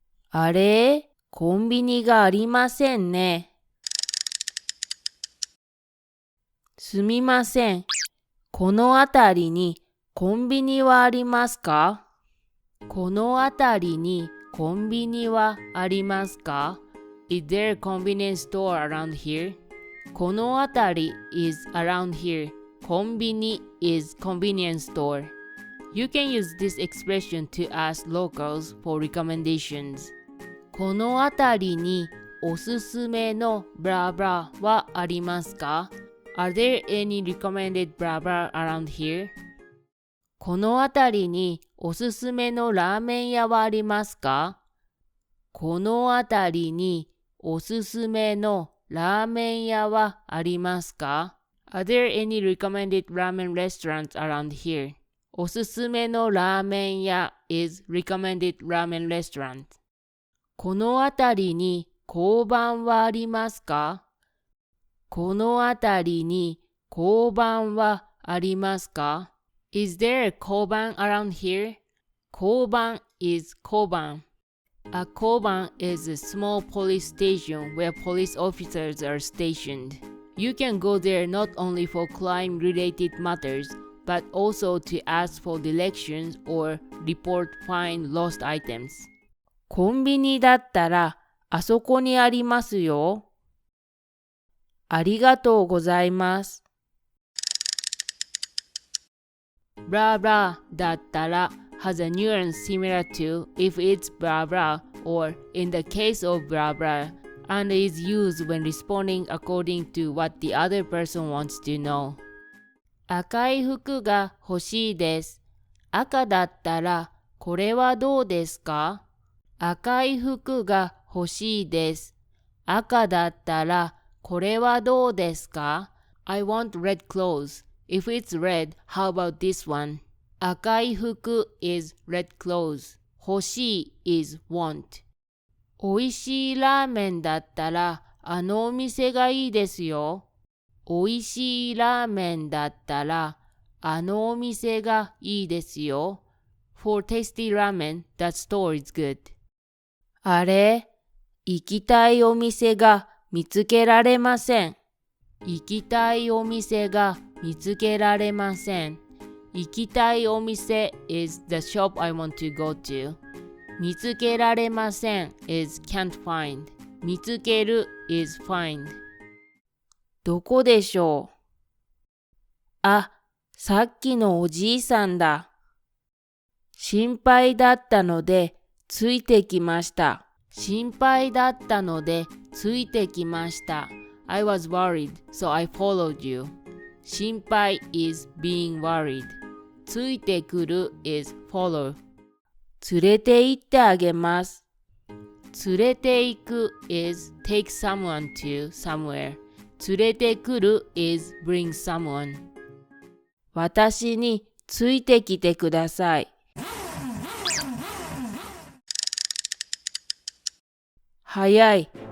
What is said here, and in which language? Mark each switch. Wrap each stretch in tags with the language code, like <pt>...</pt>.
<ja>あれ？コンビニがありませんね。すみません。この辺りにコンビニはありますか？この辺りにコンビニはありますか？</ja> <en>Is there a convenience store around here? この辺り is around here. コンビニ is convenience store. You can use this expression to ask locals for recommendations.</en> <ja>この辺りにおすすめのブラブラはありますか？</ja> <en>Are there any recommended blah blah around here?</en> <ja>この辺りにおすすめのラーメン屋はありますか？この辺りにおすすめのラーメン屋はありますか？</ja> <en>Are there any recommended ramen restaurants around here?</en> <ja>おすすめのラーメン屋</ja> <en>is recommended ramen restaurant.</en> <ja>この辺りに交番はありますか？この辺りに交番はありますか？</ja> <en>Is there a 交番 around here? 交番 is 交番。 A 交番 is a small police station where police officers are stationed. You can go there not only for crime-related matters, but also to ask for directions or report find lost items.</en> <ja>コンビニだったらあそこにありますよ。ありがとうございます。</ja> <en>blah blah だったら has a nuance similar to if it's blah blah or in the case of blah blah and is used when responding according to what the other person wants to know.</en> <ja>赤い服が欲しいです。赤だったらこれはどうですか？赤い服が欲しいです。赤だったらこれはどうですか？</ja> <en>I want red clothes. If it's red, how about this one? 赤い服 is red clothes. 欲しい is want.</en> <ja>おいしいラーメンだったらあのお店がいいですよ。おいしいラーメンだったらあのお店がいいですよ。</ja> <en>For tasty ramen, that store is good.</en> <ja>あれ？行きたいお店が見つけられません。行きたいお店が見つけられません。</ja> <en>行きたいお店 is the shop I want to go to. 見つけられません is can't find. 見つける is find.</en> <ja>どこでしょう？あ、さっきのおじいさんだ。心配だったのでついてきました。心配だったのでついてきました。</ja> <en>I was worried, so I followed you. 心配 is being worried. ついてくる is follow.</en> <ja>連れて行ってあげます。</ja> <en>連れて行く is take someone to somewhere. 連れてくる is bring someone.</en> <ja>私についてきてください。早い。</ja>